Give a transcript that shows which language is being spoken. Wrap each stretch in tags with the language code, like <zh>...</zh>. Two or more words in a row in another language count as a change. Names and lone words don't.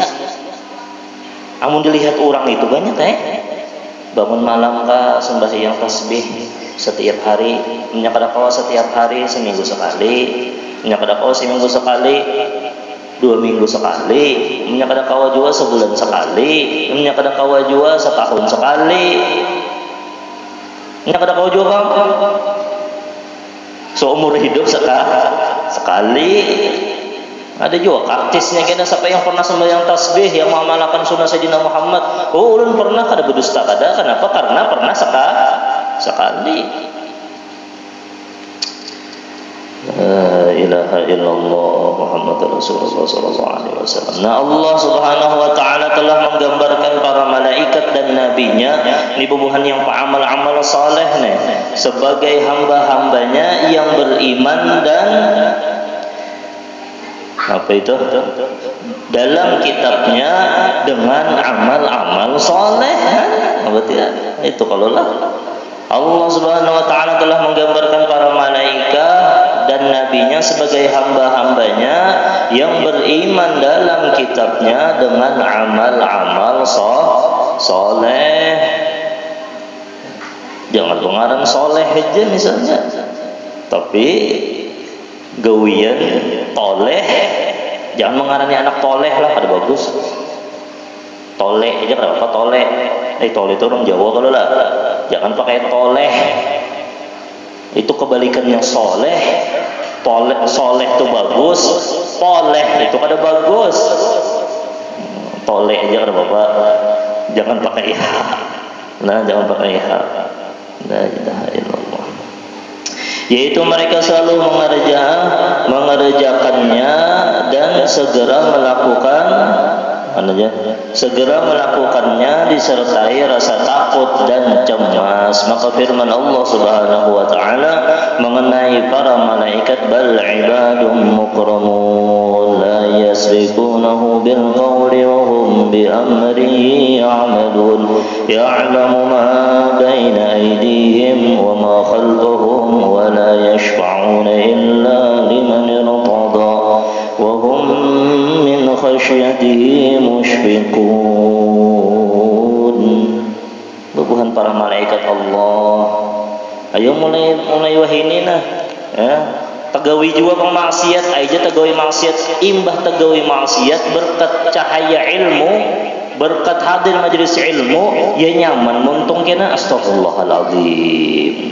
<bjn>Amun dilihat orang itu banyak bangun malam kah sembahyang tasbih setiap hari, menyakada kawa setiap hari, seminggu sekali, menyakada kawa seminggu sekali, 2 minggu sekali, menyakada kawa juga sebulan sekali, menyakada kawa juga setahun sekali, menyakada kawa juga bang seumur hidup sekali. Ada juga artisnya kena siapa yang pernah sembahyang tasbih yang mengamalkan sunnah Sayyidina Muhammad. Oh ulun pernah kada berdusta kada. Kenapa? Karena pernah sekali.</bjn> <ar>لا إله إلا الله محمد رسول الله صلى الله عليه وسلم.</ar> <bjn>Nah Allah</bjn> <ar>سبحانه وتعالى</ar> <bjn>telah menggambarkan para malaikat dan nabinya ini bubuhan yang amal-amal saleh nih sebagai hamba-hambanya yang beriman dan apa itu dalam kitabnya dengan amal-amal saleh. Apa tidak? Itu kalau lah Allah</bjn> <ar>سبحانه وتعالى</ar> <bjn>telah menggambarkan para malaikat dan nabinya sebagai hamba-hambanya yang beriman dalam kitabnya dengan amal-amal soleh. Jangan pengarang soleh aja misalnya, tapi gawian toleh. Jangan mengarani anak toleh lah, kada bagus. Toleh aja kenapa toleh? Toleh itu orang Jawa kalau lah. Jangan pakai toleh. Itu kebalikannya soleh. Toleh soleh itu bagus, toleh itu kada bagus. Toleh aja kada bapak. Jangan pakai ya. Nah, jangan pakai ya.</bjn> <ar>لا إله إلا الله.</ar> <bjn>Yaitu mereka selalu mengerjakannya dan segera melakukannya disertai rasa takut dan cemas. Maka firman Allah</bjn> <ar>سبحانه وتعالى</ar> <bjn>mengenai para malaikat,</bjn> <ar>بل عباد مكرمون لا يسبقونه بالقول وهم بأمره يعملون يعلم ما بين أيديهم وما خلفهم ولا يشفعون إلا لمن ارتضى وهم من خشيته مشفقون.</ar> <bjn>Bubuhan para malaikat Allah. Ayo mulai wahini nah. Tegawi juga pemaksiat, aja tegawi maksiat, imbah tegawi maksiat berkat cahaya ilmu, berkat hadir majelis ilmu, ya nyaman muntung kena astagfirullahaladzim.</bjn>